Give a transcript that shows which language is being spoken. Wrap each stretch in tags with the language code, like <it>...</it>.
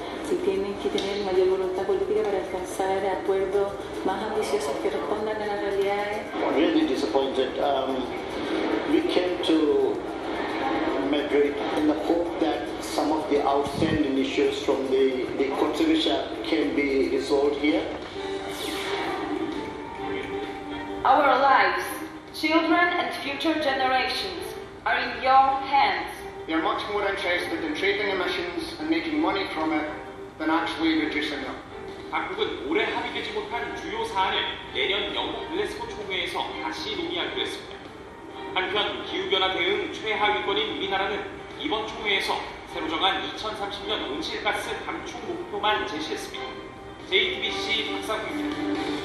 <es>Si tienen que tener mayor voluntad política para alcanzar acuerdos más ambiciosos que respondan a las realidades.</es> <en>Really disappointed. We came to Madrid in the hope that some of the outstanding issues from the conservation can be resolved here. Our lives, children and future generations are in your hands. They are much more interested in trading emissions and making money from it than actually reducing them.</en> <ko>각국은 올해 합의되지 못한 주요 사안을 내년 영국 글래스고 총회에서 다시 논의하기로 했습니다. 한편 기후변화 대응 최하위권인 우리나라는 이번 총회에서 새로 정한 2030년 온실가스 감축 목표만 제시했습니다. JTBC 박상욱입니다.</ko>